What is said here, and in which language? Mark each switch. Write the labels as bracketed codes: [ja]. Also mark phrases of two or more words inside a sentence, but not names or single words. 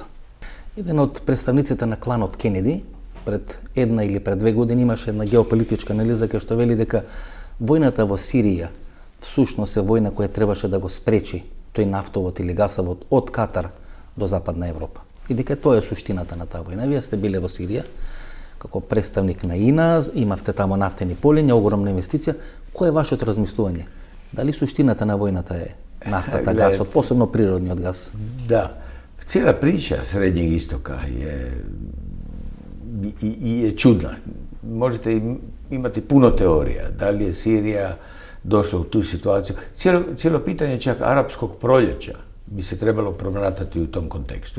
[mk] Еден од представниците на кланот Кенеди пред една или пред 2 години имаше една геополитичка анализа кај што вели дека војната во Сирија всушност е војна која требаше да го спречи тој нафтовод или гасовод од Катар до Западна Европа. И дека тоа е суштината на таа војна. Вие сте биле во Сирија како представник на ИНА, имавте тамо нафтени полиња, огромна инвестиција. Кој е вашето размислување? Дали суштината на војната е нафтата, гасот, посебно природниот газ? [hr] Da, cijela priča Srednjeg istoka je čudna. Možete imati puno teorija. Da li je Sirija došla u tu situaciju? Cijelo pitanje čak arapskog proljeća bi se trebalo promatrati u tom kontekstu.